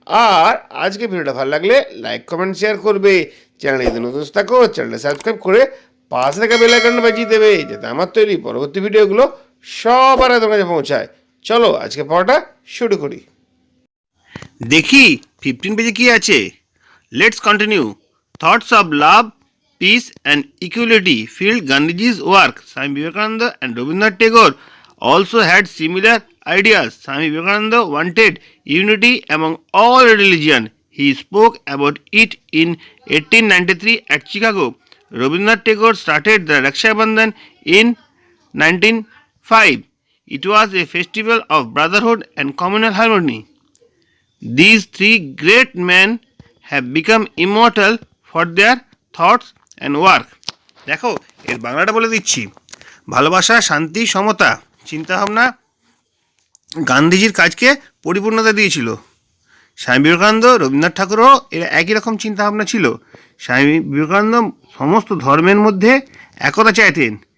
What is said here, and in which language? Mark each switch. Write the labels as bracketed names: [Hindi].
[Bangla] আর আজকে ভিডিওটা ভালো লাগলে লাইক, কমেন্ট, শেয়ার করবে। চ্যানেলে যদি নতুন থাকো, চ্যানেলটা সাবস্ক্রাইব করে পাশে থাকা বেল আইকনটা বাজিয়ে দেবে, যাতে আমার তৈরি পরবর্তী ভিডিওগুলো সবার আগে তোমার কাছে পৌঁছায়। চলো আজকে পড়াটা শুরু করি। দেখি 15 পেজে কি আছে। [English] Let's continue. Thoughts of love, peace and equality filled Gandhiji's work. Swami Vivekananda and Rabindranath Tagore also had similar ideas. Swami Vivekananda wanted unity among all religion. He spoke about it in 1893 at Chicago. Rabindranath Tagore started the Raksha Bandhan in 1905. It was a festival of brotherhood and communal harmony. These three great men have become immortal for their thoughts and work. [Bangla] দেখো, এর বাংলাটা বলে দিচ্ছি। ভালোবাসা, শান্তি, সমতা, চিন্তাভাবনা গান্ধীজির কাজকে পরিপূর্ণতা দিয়েছিল। স্বামী বিবেকানন্দ, রবীন্দ্রনাথ ঠাকুরও এর একই রকম চিন্তাভাবনা ছিল। স্বামী বিবেকানন্দ সমস্ত ধর্মের মধ্যে একতা চাইতেন।